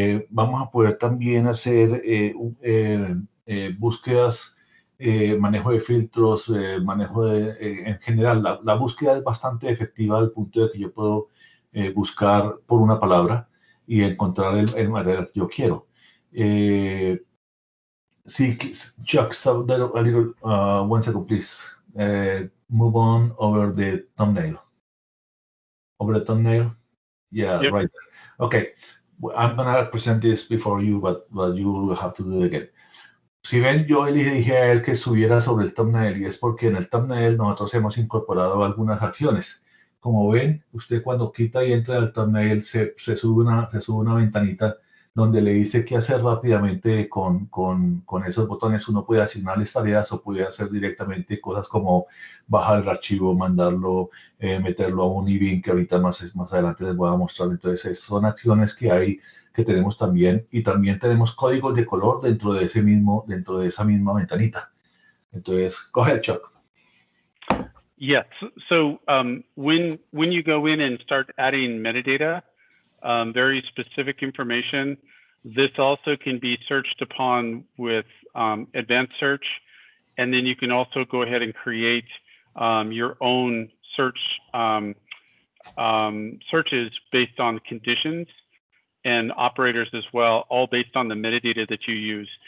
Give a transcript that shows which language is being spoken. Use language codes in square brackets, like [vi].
[es] Vamos a poder también hacer búsquedas, manejo de filtros, en general. La búsqueda es bastante efectiva al punto de que yo puedo buscar por una palabra y encontrar el material que yo quiero. [en] Sí, Chuck, stop that a little, 1 second, please. Move on over the thumbnail. Over the thumbnail? Yeah, yep. Right there. Okay. I'm going to present this before you, but you will have to do it again. [es] Si ven, yo le dije a él que subiera sobre el thumbnail y es porque en el thumbnail nosotros hemos incorporado algunas acciones. Como ven, usted cuando quita y entra al thumbnail se sube una ventanita donde le dice qué hacer rápidamente con esos botones. Uno puede asignarles tareas o puede hacer directamente cosas como bajar el archivo, mandarlo, meterlo a un e-bin que ahorita más adelante les voy a mostrar. Entonces, son acciones que tenemos también, y también tenemos códigos de color dentro de esa misma ventanita. [en] Entonces, go ahead, Chuck. Yes. So when you go in and start adding metadata, very specific information, this also can be searched upon with advanced search. And then you can also go ahead and create your own search searches based on conditions and operators as well, all based on the metadata that you use.